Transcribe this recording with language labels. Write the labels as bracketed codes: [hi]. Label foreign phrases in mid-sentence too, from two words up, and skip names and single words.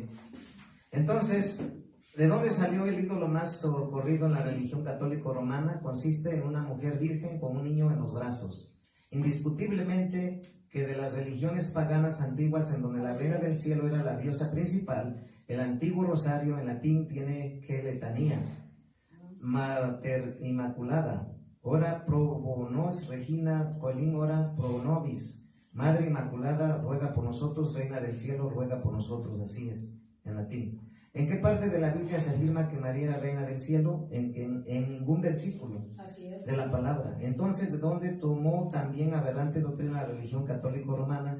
[es] Entonces, ¿de dónde salió el ídolo más socorrido en la religión católica romana? Consiste en una mujer virgen con un niño en los brazos. Indiscutiblemente que de las religiones paganas antiguas, en donde la reina del cielo era la diosa principal, el antiguo rosario en latín tiene que letanía: [la] Mater Immaculada, ora pro nos Regina Coelin, ora pro nobis. [es] Madre Inmaculada, ruega por nosotros. Reina del cielo, ruega por nosotros. Así es, en latín. ¿En qué parte de la Biblia se afirma que María era reina del cielo? En ningún versículo de la palabra. Entonces, ¿de dónde tomó también aberrante doctrina la religión católico romana?